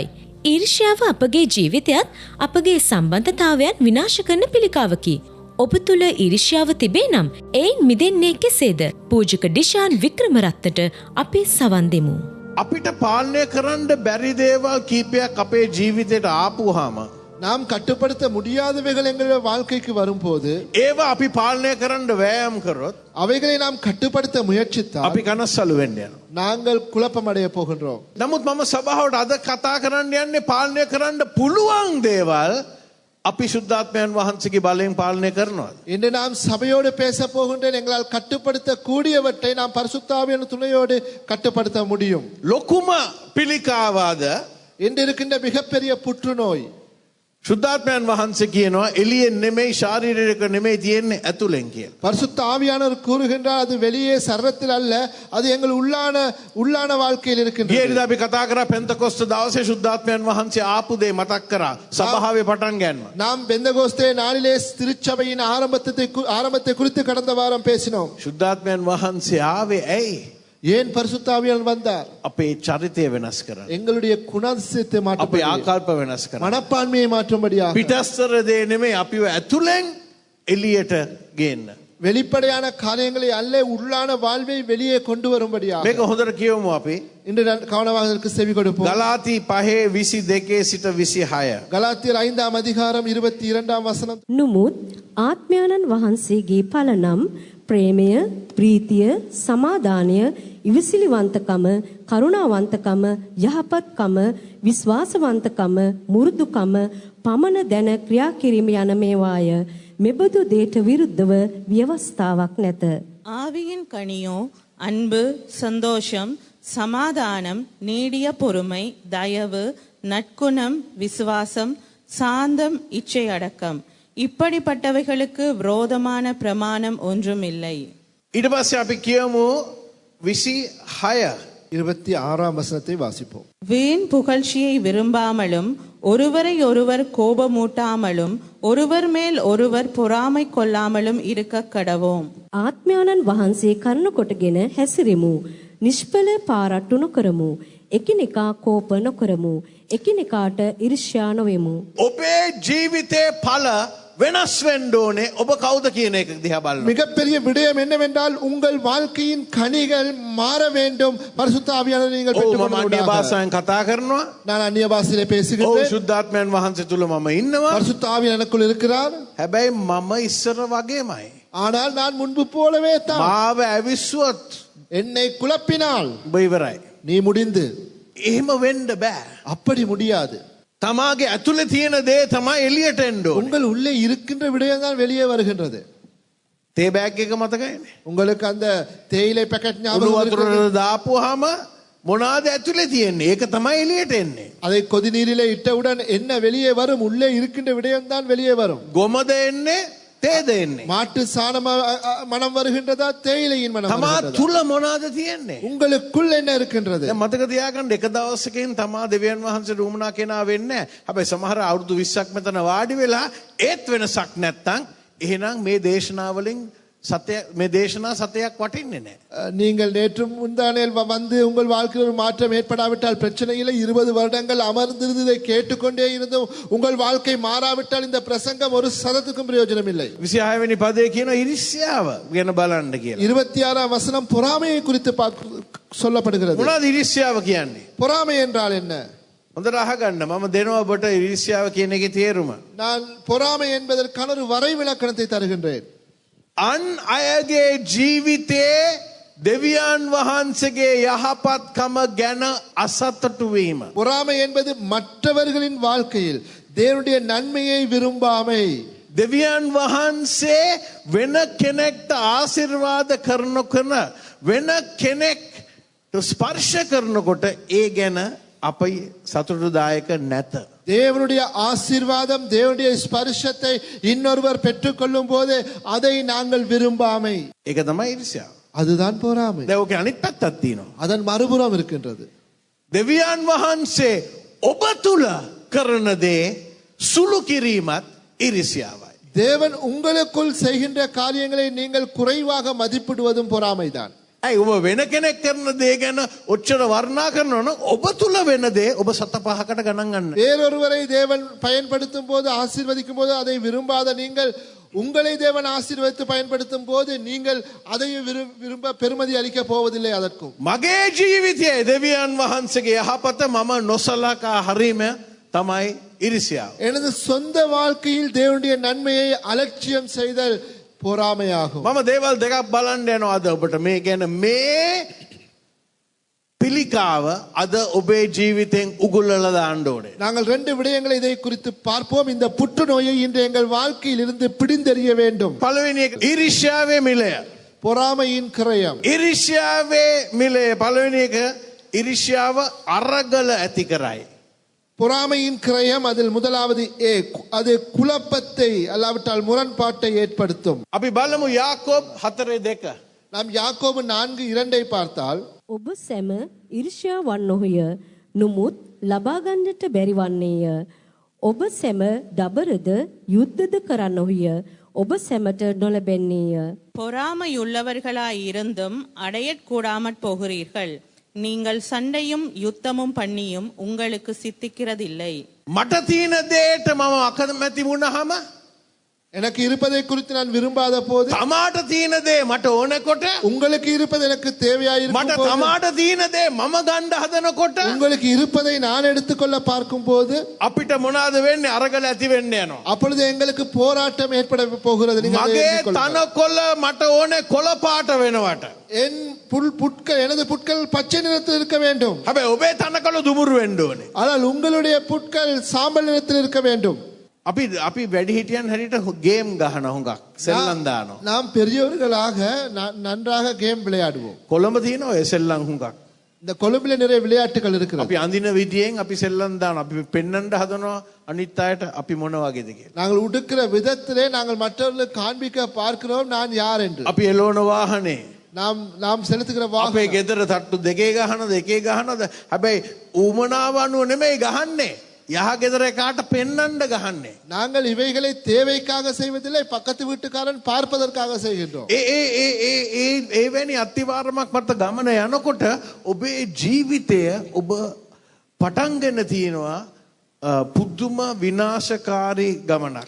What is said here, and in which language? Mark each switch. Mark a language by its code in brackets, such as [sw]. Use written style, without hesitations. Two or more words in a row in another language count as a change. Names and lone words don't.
[si] ඊර්ෂ්‍යාව අපගේ ජීවිතයත් අපගේ සම්බන්ධතාවයන් විනාශ කරන පිළිකාවකි. ඔබ තුල ඊර්ෂ්‍යාව තිබේ නම් එයින් මිදෙන්නේ කෙසේද? පූජක ඩිෂාන් වික්‍රමරත්නට අපි සවන් දෙමු. අපිට පාලනය කරන්න බැරි දේවල් කීපයක් අපේ ජීවිතයට ආපුවාම [ta] நாம் கட்டுப்படுத்த முடியாதவைகள் எங்களுடைய வாழ்க்கைக்கு வரும்போது [si] ඒවා අපි පාලනය කරන්න වෑයම් කරොත් [ta] அவைகளை நாம் கட்டுப்படுத்த முயற்சித்தால் [si] අපි කනස්සලු වෙන්න යනවා. [ta] நாங்கள் குழப்பமடைய போகின்றோம். [si] නමුත් මම සභාවට අද කතා කරන්න යන්නේ පාලනය කරන්න පුළුවන් දේවල් අපි සුද්ධාත්මයන් වහන්සේගේ බලයෙන් පාලනය කරනවා. [ta] இன்று நாம் சபையோடு பேச போகின்றேன். எங்களால் கட்டுப்படுத்த கூடியவற்றை நாம் பரிசுத்த ஆவியின் துணையோடு கட்டுப்படுத்த முடியும். [si] ලොකුම පිළිකාවාද [ta] இன்று இருக்கின்ற மிகப்பெரிய புற்றுநோய் [si] සුද්ධාත්මයන් වහන්සේ කියනවා එළියෙන් නෙමෙයි ශාරීරික නෙමෙයි තියෙන්නේ ඇතුලෙන් කියලා. [ta] பரிசுத்த ஆவியானவர் கூறுகின்றார் அது வெளியே சரீரத்தில் அல்ல, அது எங்கள் உள்ளான வாழ்க்கையில் இருக்கின்றது. [si] ඊයේදී අපි කතා කරා පෙන්තකොස්ත දවසේ සුද්ධාත්මයන් වහන්සේ ආපු දේ මතක් කරා සභාවේ පටන් ගන්නව. [ta] நாம் பெந்தகோஸ்தே நாளிலே திருச்சபையின் ஆரம்பத்தை குறித்து கடந்த வாரம் பேசினோம். [si] සුද්ධාත්මයන් වහන්සේ ආවේ ඇයි? [ta] ஏன் பரிசுத்த ஆவியானவர் வந்தார்? [si] අපේ චරිතය වෙනස් කරන්න. [ta] எங்களுடைய குணாதிசயத்தை [si] අපේ [ta] மாற்றும்படி, [si] ආකල්ප වෙනස් කරන්න. [ta] மனப்பான்மையை மாற்றும்படியாக, [si] පිටස්තර දේ නෙමෙයි අපිව ඇතුලෙන් එළියට ගේන්න. [ta] வெளிப்படையான காரியங்களை அல்ல, உள்ளான வாழ்வை வெளியே கொண்டு வரும்படியாக. [si] මේක හොඳට කියවමු අපි. [ta] இன்று கவனமாக இதற்கு செவி கொடுப்போம். [si] ගලාති 5:22 සිට 26. [ta] கலாத்தியர் 5ஆம் அதிகாரம் 22ஆம் வசனம். [si] නුමුත් ආත්මයන්න් වහන්සේගේ ඵල නම් ප්‍රේමය, ප්‍රීතිය, සමාදානය, ඉවසිලිවන්තකම, කරුණාවන්තකම, යහපත්කම, විශ්වාසවන්තකම, මුරුදුකම, පමණ දැන ක්‍රියා කිරීම යන මේවාය. මෙබඳු දේට විරුද්ධව ව්‍යවස්ථාවක් නැත. [ta] ஆவியின் கனியோ அன்பு, சந்தோஷம், சமாதானம், நீடிய பொறுமை, தயவு, நற்குணம், விசுவாசம், சாந்தம், இச்சை அடக்கம். இப்படிப்பட்டவைகளுக்கு விரோதமான பிரமாணம் ஒன்றும் இல்லை. [si] ඊට පස්සේ අපි කියමු 26. [ta] 26ஆம் வசனத்தை வாசிப்போம். வீண் புகழ்ச்சியை விரும்பாமலும் ஒருவரை ஒருவர் கோபமூட்டாமலும் ஒருவர் மேல் ஒருவர் பொறாமை கொள்ளாமலும் இருக்க கடவோம். [si] ආත්මයන්න් වහන්සේ කරුණ කොටගෙන හැසිරෙමු. නිෂ්ඵල පාරට්ටු නොකරමු. එකිනෙකා කෝප නොකරමු. එකිනෙකාට ඊර්ෂ්‍යා නොවෙමු. ඔබේ ජීවිතේ ඵල වෙනස් වෙන්න ඕනේ. ඔබ කවුද කියන එක දිහා බලන්න. [ta] மிகப்பெரிய விடயம் என்னவென்றால் உங்கள் வாழ்க்கையின் கனிகள் மாற வேண்டும். பரிசுத்த ஆவியானவரை நீங்கள் [si] මම අන්‍ය [ta] பெற்றுக்கொள்ளுங்கள். [si] භාෂාවෙන් කතා කරනවා. [ta] நான் அந்நிய பாஷையிலே [si] ඔව් [ta] பேசுகிறேன். [si] සුද්ධාත්මයන් වහන්සේ තුල මම ඉන්නවා. [ta] பரிசுத்த ஆவியானவர் எனக்குள் இருக்கிறார். [si] හැබැයි මම ඉස්සර වගේමයි. [ta] ஆனால் நான் முன்பு போலவே தான். [si] මාව ඇවිස්සුවොත් [ta] என்னை குழப்பினால் [si] ඔබ ඉවරයි. [ta] நீ முடிந்து. [si] එහෙම වෙන්න බෑ. [ta] அப்படி முடியாது. [si] තමාගේ ඇතුලේ තියෙන දේ තමයි එළියට එන්න ඕනේ. [ta] உங்கள் உள்ளே இருக்கின்ற விடயம் தான் வெளியே வருகின்றது. [en] tea bag [si] එක මතකයිනේ. [ta] உங்களுக்கு அந்த தேயிலை පැකට් [si] උණු [ta] ஞாபகம் [si] වතුර [ta] இருக்கிறது? [si] දාපුවාම මොනවාද ඇතුලේ තියෙන්නේ? ඒක තමයි එළියට එන්නේ. [ta] அதை கொதிநீரிலே இட்டவுடன் என்ன வெளியே வரும்? உள்ளே இருக்கின்ற விடயம் தான் வெளியே வரும். [si] ගොමද එන්නේ? තේද එන්නේ? [ta] மாட்டு சாண மனம் வருகின்றதா, தேயிலையின் மனம் [si] තමා [ta] வருகின்றதா? [si] තුල මොනවාද තියෙන්නේ? [ta] உங்களுக்குள் என்ன இருக்கின்றது? [si] දැන් මතක තියාගන්න එක දවසකින් තමා දෙවියන් වහන්සේට උමනා කෙනා වෙන්නේ නැහැ. හැබැයි සමහර අවුරුදු 20ක් මෙතන වාඩි වෙලා ඒත් වෙනසක් නැත්තම් එහෙනම් මේ දේශනාවලින් මේ දේශනා සතයක් වටින්නේ නැහැ. [ta] நீங்கள் நேற்று முந்தானேல் வந்து உங்கள் வாழ்க்கையில் ஒரு மாற்றம் ஏற்படாவிட்டால் பிரச்சனை இல்லை. 20 வருடங்கள் அமர்ந்திருந்து இதை கேட்டுக்கொண்டே இருந்தும் உங்கள் வாழ்க்கை மாறாவிட்டால் இந்த பிரசங்கம் ஒரு சதத்துக்கும் பிரயோஜனம் இல்லை. [si] 26 වෙනි පදේ කියන ඉරිසියාව ගැන බලන්න කියලා. [ta] 26ஆம் வசனம் பொறாமையை குறித்து சொல்லப்படுகிறது. [si] මොනවද ඉරිසියාව කියන්නේ? [ta] பொறாமை என்றால் என்ன? [si] හොඳට අහගන්න. මම දෙනවා ඔබට ඉරිසියාව කියන එකේ තේරුම. [ta] நான் பொறாமை என்பதற்கான ஒரு வரைவிலக்கணத்தை தருகின்றேன். [si] අන් අයගේ ජීවිතේ දෙවියන් වහන්සේගේ යහපත්කම ගැන අසතුටු වීම. [ta] பொறாமை என்பது மற்றவர்களின் வாழ்க்கையில் தேவனுடைய நன்மையை விரும்பாமை. [si] දෙවියන් වහන්සේ වෙන කෙනෙක්ට ආශිර්වාද කරනකන වෙන කෙනෙක්ට ස්පර්ශ කරනකොට ඒ ගැන අපයි සතුටුදායක නැත. [ta] தேவனுடைய ஆசீர்வாதம், தேவனுடைய ஸ்பர்ஷத்தை இன்னொருவர் பெற்றுக்கொள்ளும் போது அதை நாங்கள் விரும்பாமை. [si] ඒක තමයි ඉරිසියාව. [ta] அதுதான் பொறாமை. [si] දැන් ඔකේ අනිත් පැත්තක් තියෙනවා. [ta] அதன் மறுபுறம் இருக்கின்றது. [si] දෙවියන් වහන්සේ ඔබ තුල කරන දේ සුළු කිරීමත් ඉරිසියාවයි. [ta] தேவன் உங்களுக்குள் செய்கின்ற காரியங்களை நீங்கள் குறைவாக மதிப்பிடுவதும் பொறாமைதான். [si] ඇයි ඔබ වෙන කෙනෙක් කරන දේ ගැන ඔච්චර වර්ණනා කරනවා නම් ඔබ තුල වෙන දේ ඔබ සත පහකට ගණන් ගන්න. [ta] வேறொருவரை தேவன் பயன்படுத்தும் போது ஆசீர்வதிக்கும் போது அதை விரும்பாத நீங்கள் உங்களை தேவன் ஆசீர்வதித்து பயன்படுத்தும் போது நீங்கள் அதையும் விரும்ப பெருமதி அளிக்க போவதில்லை அதற்கும். [si] මගේ ජීවිතයේ දෙවියන් වහන්සේගේ යහපත මම නොසලකා හරීම තමයි ඉරිසියාව. [ta] எனது சொந்த வாழ்க்கையில் தேவனுடைய நன்மையை அலட்சியம் செய்தல் பொறாமையாகும். [si] මම දේවල් දෙකක් බලන්න යනවා අද ඔබට මේ කියන මේ පිළිකාව අද ඔබේ ජීවිතෙන් උගුල්ලලා දාන්න ඕනේ. [ta] நாங்கள் ரெண்டு விடயங்களை இதை குறித்து பார்ப்போம். இந்த புற்றுநோயை இன்று எங்கள் வாழ்க்கையில் இருந்து பிடிந்தெறிய வேண்டும். [si] පළවෙනි එක ඉරිසියාවේ මිලය. [ta] பொறாமையின் கிரயம். [si] ඉරිසියාවේ මිලය පළවෙනි එක ඉරිසියාව අරගල ඇති කරයි. [ta] பொறாமையின் கிரயம் அதில் முதலாவது அது குழப்பத்தை அல்லாவிட்டால் முரண்பாட்டை ஏற்படுத்தும். [si] අපි බලමු යාකෝබ් 4:2. [ta] நாம் யாக்கோபு 4:2 பார்த்தால் [si] ඔබ සැම ඊර්ෂ්‍යා වන්නොහය නුමුත් ලබා ගන්නට බැරි වන්නේය. ඔබ සැම දබරද යුද්ධද කරන්නොහය ඔබ සැමට නොලැබෙන්නේය. [ta] பொறாமையுள்ளவர்களாய் இருந்தும் அடையக்கூடாமற் போகிறீர்கள். நீங்கள் சண்டையும் யுத்தமும் பண்ணியும் உங்களுக்கு சித்திக்கிறதில்லை. [si] මට තියෙන දේට මම අකමැති වුණාම [ta] எனக்கு இருப்பதை குறித்து நான் விரும்பாத போது [si] තමාට තියෙන දේ මට ඕනකොට [ta] உங்களுக்கு இருப்பது எனக்கு தேவையாயிருக்கும் [si] මට [ta] போது [si] තමාට තියෙන දේ මම ගන්න හදනකොට [ta] உங்களுக்கு இருப்பதை நான் எடுத்துக்கொள்ள பார்க்கும் போது [si] අපිට මොනවාද වෙන්නේ අරගල ඇති වෙන්න යනවා. [ta] அப்பொழுது எங்களுக்கு போராட்டம் ஏற்பட போகிறது. நீங்கள் அதை [si] මගේ [ta] எண்ணிக்கொள்ளுங்கள். [si] තනකොළ මට ඕනේ කොළ පාට වෙනවට. [ta] என் புட்கள் எனது புட்கள் பச்சை நிறத்தில் இருக்க வேண்டும். [si] හැබැයි ඔබේ තනකොළ දුමුරු වෙන්න ඕනේ. [ta] ஆனால் உங்களுடைய புட்கள் சாம்பல் நிறத்தில் இருக்க வேண்டும். [si] අපි වැඩිහිටියන් හැටියට ගේම් ගහන හුඟක් සෙල්ලම් දානවා. [ta] நாம் பெரியவர்களாக நன்றாக கேம் விளையாடுவோம். [si] කොළඹ තියෙන ඔය සෙල්ලම් හුඟක්. [ta] இந்த கொழும்பில நிறைய விளையாட்டுகள் இருக்கிறது. [si] අපි අඳින විදියෙන් අපි සෙල්ලම් දානවා. අපි පෙන්නන්න හදනවා අනිත් අයට අපි මොන වගේද කියලා. [ta] நாங்கள் உடுக்கிற விதத்திலே நாங்கள் மற்றவர்களுக்கு காண்பிக்க பார்க்கிறோம் நான் யார் என்று. [si] අපි එළවන වාහනේ [ta] நாம் செலுத்துகிற [si] අපේ [ta] வாகனம் [si] ගෙදර තට්ටු දෙකේ ගහනද එකේ ගහනද හැබැයි ඌමනාව අනුව නෙමෙයි ගහන්නේ. යහ ගෙදර එකාට පෙන්නන්න ගහන්නේ. [ta] நாங்கள் இவைகளை தேவைக்காக செய்வதில்லை பக்கத்து வீட்டுக்காரன் பார்ப்பதற்காக செய்கின்றோம். [si] ඒවැනි අත්තිවාරමක් මත ගමන යනකොට ඔබේ ජීවිතය ඔබ පටන්ගෙන තියෙනවා පුදුම විනාශකාරී ගමනක්.